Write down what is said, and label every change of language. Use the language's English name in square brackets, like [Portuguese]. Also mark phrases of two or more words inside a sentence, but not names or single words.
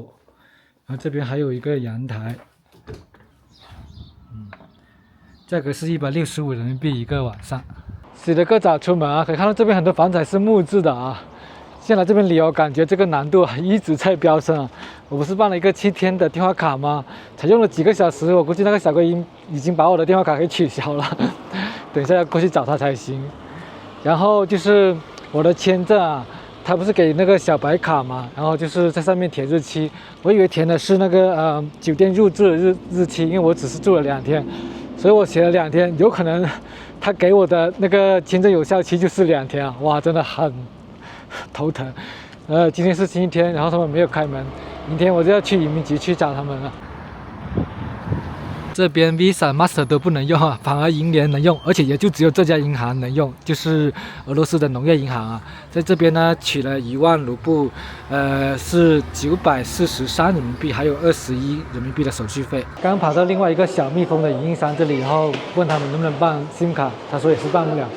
[Chinese] 然後這邊還有一個陽台。價格是165人民幣一個晚上。洗了個澡出門啊，可以看到這邊很多房子還是木質的啊。現在來這邊旅遊，感覺這個難度一直在飆升啊。我不是辦了一個7天的電話卡嗎？才用了幾個小時，我估計那個小哥已經把我的電話卡給取消了。等一下要過去找他才行。然後就是我的簽證啊，他不是給那個小白卡嘛，然後就是在上面填日期。我以為填的是那個酒店入住的日期，因為我只是住了2天。所以我寫了2天，有可能他給我的那個簽證有效期就是2天啊！哇，真的很頭疼。今天是星期天，然後他們沒有開門，明天我就要去移民局去找他們了。這邊 Visa、Master 都不能用啊，反而銀聯能用，而且也就只有這家銀行能用，就是俄羅斯的農業銀行啊。在這邊呢，取了1萬盧布，是943人民幣，還有21人民幣的手續費。剛跑到另外一個小蜜蜂的影印商這裡，然後問他們能不能辦 SIM 卡，他說也是辦不了。